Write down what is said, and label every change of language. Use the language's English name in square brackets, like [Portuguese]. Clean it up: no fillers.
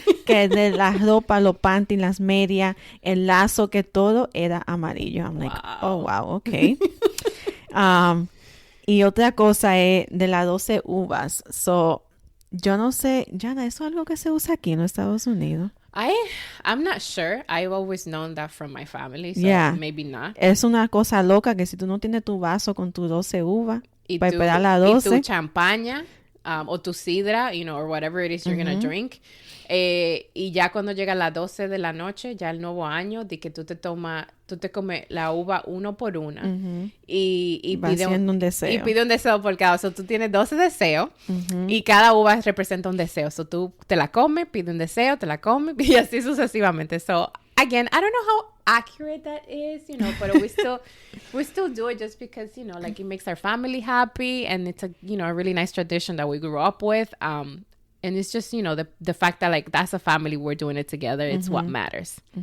[Spanish] Que de la ropa, los panties, las medias, el lazo, que todo era amarillo. [English] I'm like, oh, wow, okay. [Spanish] Y otra cosa es de las 12 uvas. So, yo no sé, Jana, ¿eso es algo que se usa aquí en los Estados Unidos? [English] I'm not sure. I've always known that from my family, so maybe not. [Spanish] Es una cosa loca que si tú no tienes tu vaso con tus 12 uvas, y para esperar las 12. Y tu champaña, o tu sidra, [English] you know, or whatever it is you're going to drink. [Spanish] Y ya cuando llega las 12 de la noche, ya el nuevo año, de que tú te comes la uva uno por una. Y pide un deseo. Y pide un deseo por cada. So, tú tienes 12 deseos y cada uva representa un deseo. So, tú te la comes, pide un deseo, te la comes y así sucesivamente. [English] So, again, I don't know how accurate that is, you know, but we still do it just because, you know, like it makes our family happy, and it's a, you know, a really nice tradition that we grew up with. And it's just, you know, the fact that like that's a family, we're doing it together. It's what matters.